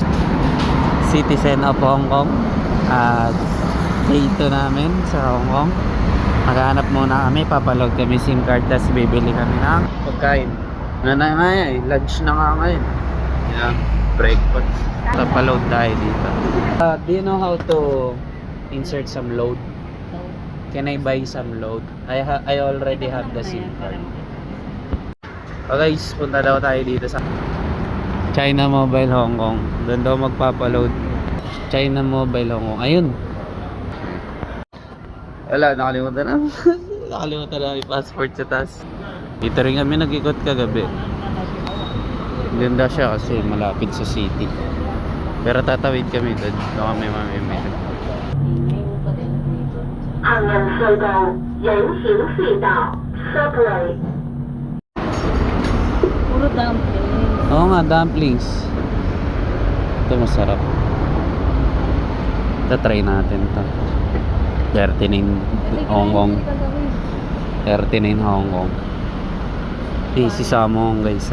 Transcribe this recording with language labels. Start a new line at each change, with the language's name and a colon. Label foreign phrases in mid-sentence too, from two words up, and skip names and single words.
English: Citizen of Hong Kong.
Filipino: At day 2 namin sa Hong Kong. Maghanap muna kami, papaload kami
English: SIM card,
Filipino: tapos bibili kami ng pagkain. Lunch na nga ngayon. Yeah, breakfast. Papaload tayo dito.
English: Do you know how to insert some load? Can I buy some load? I already have the SIM card. Okay guys,
Filipino: punta daw tayo dito sa China Mobile Hong Kong. Doon daw magpapaload. China Mobile Hong Kong. Ayun. Wala, nakalimutan na. Nakalimutan na yung passport sa taas. Dito rin kami nag-ikot kagabi. Ganda siya kasi malapit sa city. Pero tatawid kami doon. Doon kami mamimili.
Chinese: 昂人隧道人行隧道 subway。
Filipino: Puro dumplings. Oo nga, dumplings. Ito masarap. Ito try natin ito. 39 Hong Kong. 39 Hong Kong. Si Samong guys.